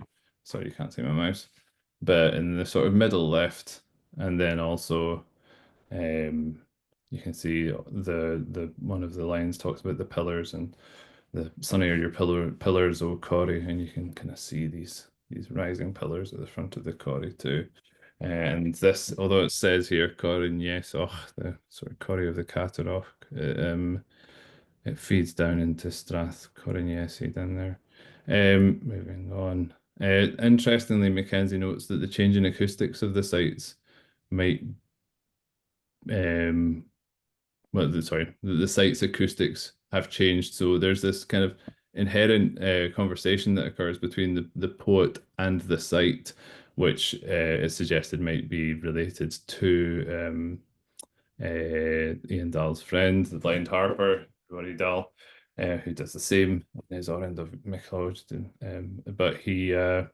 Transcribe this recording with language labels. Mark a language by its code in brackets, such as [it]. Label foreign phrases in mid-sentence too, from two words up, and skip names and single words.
[en] Sorry, you can't see my mouse, but in the sort of middle left, and then also you can see the one of the lines talks about the pillars and the sunny are your pillars, O choire, and you can kind of see these rising pillars at the front of the choire too. And this, although it says here choire-eòlach, the sort of choire of the Catarach, it feeds down into Strath choire-eòlach down there. Moving on. Interestingly, Mackenzie notes that the change in acoustics of the sites might the site's acoustics have changed. So there's this kind of inherent conversation that occurs between the poet and the site, which is suggested might be related to Iain Dall's friend, the blind harper, Pìobaire Dall, who does the same in his Oren of MacAoidh.